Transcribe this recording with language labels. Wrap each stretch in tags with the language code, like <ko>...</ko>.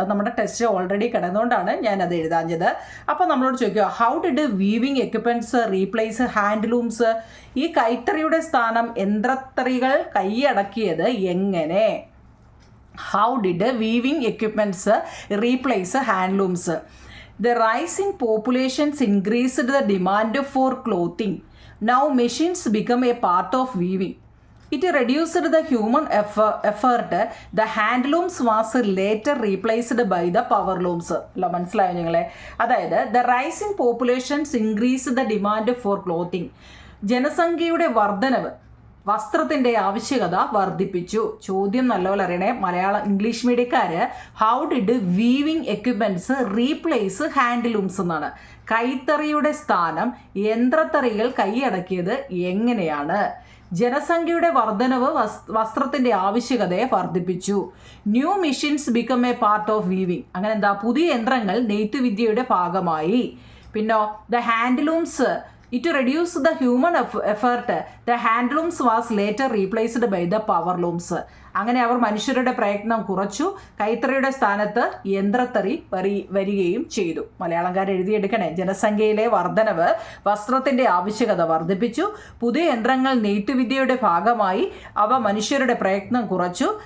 <ml>അത് നമ്മുടെ test already കിടന്നുകൊണ്ടാണ് ഞാനത് എഴുതാഞ്ഞത്. അപ്പോൾ നമ്മളോട് ചോദിക്കുക,</ml> <en>How did weaving equipments replace handlooms?</en> <ml>ഈ കൈത്തറിയുടെ സ്ഥാനം യന്ത്രത്തറികൾ കൈയടക്കിയത് എങ്ങനെ?</ml> <en>How did weaving equipments replace handlooms? The rising populations increased the demand for clothing. Now machines become a part of weaving. It reduced the human effort. The handlooms was later replaced by the power looms.</en> <ml>മനസ്സിലായോ നിങ്ങളെ? അതായത്</ml> <en>the rising populations increased the demand for clothing.</en> <ml>ജനസംഖ്യയുടെ വർധനവ് വസ്ത്രത്തിൻ്റെ ആവശ്യകത വർദ്ധിപ്പിച്ചു. ചോദ്യം നല്ലപോലെ അറിയണേ. English മീഡിയക്കാർ</ml> <en>how did weaving equipments replace handlooms</en> <ml>എന്നാണ്. കൈത്തറിയുടെ സ്ഥാനം യന്ത്രത്തറികൾ കൈയടക്കിയത് എങ്ങനെയാണ്? ജനസംഖ്യയുടെ വർധനവ് വസ്ത്രത്തിൻ്റെ ആവശ്യകതയെ വർദ്ധിപ്പിച്ചു.</ml> <en>New machines become a part of weaving.</en> <ml>അങ്ങനെ എന്താ, പുതിയ യന്ത്രങ്ങൾ നെയ്ത്തുവിദ്യയുടെ ഭാഗമായി.</ml> <en>പിന്നോ the handlooms it reduced the human effort. The handlooms was later replaced by the power looms.</en> <ml>അങ്ങനെ അവർ മനുഷ്യരുടെ പ്രയത്നം കുറച്ചു. കൈത്തറിയുടെ സ്ഥാനത്ത് യന്ത്രത്തറി വരികയും ചെയ്തു. മലയാളംകാർ എഴുതിയെടുക്കണേ. ജനസംഖ്യയിലെ വർധനവ് വസ്ത്രത്തിൻ്റെ ആവശ്യകത വർദ്ധിപ്പിച്ചു. പുതിയ യന്ത്രങ്ങൾ നെയ്ത്തുവിദ്യയുടെ ഭാഗമായി. അവ മനുഷ്യരുടെ പ്രയത്നം കുറച്ചു.</ml>